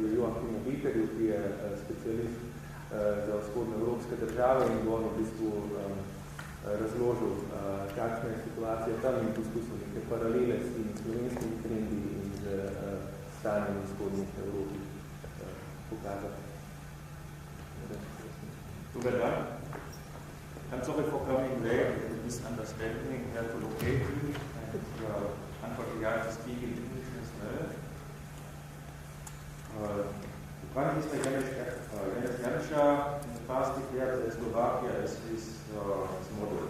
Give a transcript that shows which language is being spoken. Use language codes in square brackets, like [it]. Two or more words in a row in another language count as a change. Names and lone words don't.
[sl] Joachimu Bekerju, ki je specialist za vzhodnoevropske države in bo v bistvu razložil, kakšna je situacija tam in poskusil neke paralele s temi slovenskimi trendi in z stanjem vzhodnih Evropi pokazati. [hr] Dobar dan. [en] I'm sorry for coming late with the misunderstanding how to locate you and unfortunately to speak in English as well. One is Janis Janša in the past declared that Slovakia is his model.